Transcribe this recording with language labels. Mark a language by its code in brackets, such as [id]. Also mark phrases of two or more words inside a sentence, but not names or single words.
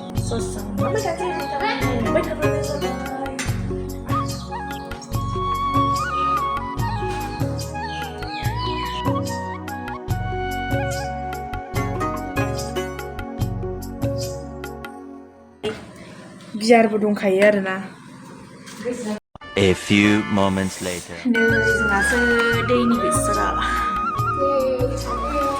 [brx] सस्सां नांबाय थाग्रायानो जाबाय बियारबो दंखायो आरोना [en] A few moments later. [brx] नै जोंहासो दैनि बेसरा